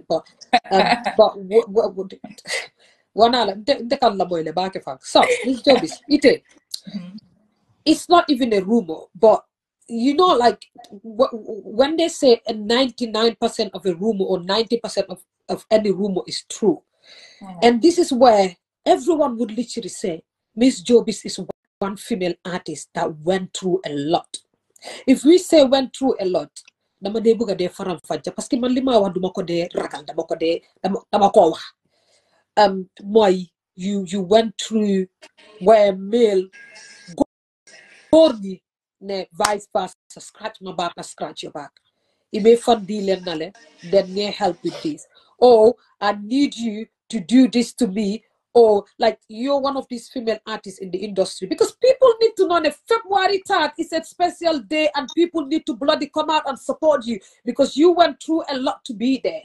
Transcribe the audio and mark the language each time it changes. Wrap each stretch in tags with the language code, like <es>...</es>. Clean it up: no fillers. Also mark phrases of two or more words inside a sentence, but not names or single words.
<en>But what would so Miss Jovis, it's not even a rumor, but you know, like when they say a 99% of a rumor or 90% of any rumor is true, and this is where everyone would literally say Miss Jovis is one female artist that went through a lot. If we say went through a lot,</en> <wo>dama dee bëgg a dee faram fàcce</wo> <fr>parce que</fr> <wo>man li ma wax duma ko dee ragal dama ko wax mooy</wo> <en>you went through where male</en> <wo>góor ñi ne</wo> <en>vice versa, scratch my back, I scratch your back. It may fund deal nale, then may help with this. Or I need you to do this to me. Or like you're one of these female artists in the industry, because people need to know that February 3rd is a special day and people need to bloody come out and support you because you went through a lot to be there.</en>